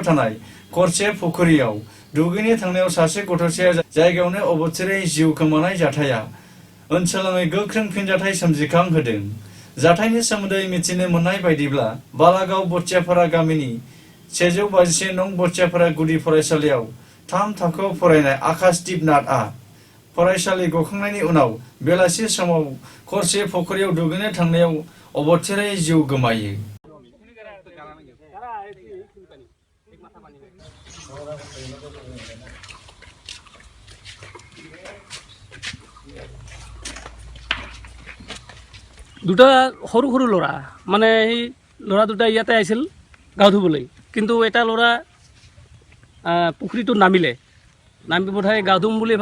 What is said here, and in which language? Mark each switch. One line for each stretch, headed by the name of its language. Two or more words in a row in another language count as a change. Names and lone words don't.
Bodo: थानाय खरसे फुख्रियाव दुगैनो थांनायाव सासे गथ'साया जायगायावनो अबथिरायै जिउ खोमानाय जाथाया ओनसोलावै गोख्रों फिनजाथाय सोमजिखांहोदों जाथायनि सोमोन्दै मिथिनो मोननाय बायदिब्ला बालागाव बुथियापारा गामिनि 151 नं बुथियापारा गुदि फरायसालियाव 3 थाखोआव फरायनाय आकाशदीप नाथआ फरायसालि गखांनायनि उनाव बेलासि समाव खरसे फुख्रियाव दुगैनो थांनायाव अबथिरायै जिउ गोमायो
Assamese: দুটা সৰু সৰু ল'ৰা মানে এই ল'ৰা দুটা ইয়াতে আহিছিল গা ধুবলৈ কিন্তু এটা ল'ৰা পুখুৰীটো নামি বোধহয় গা ধুম বুলি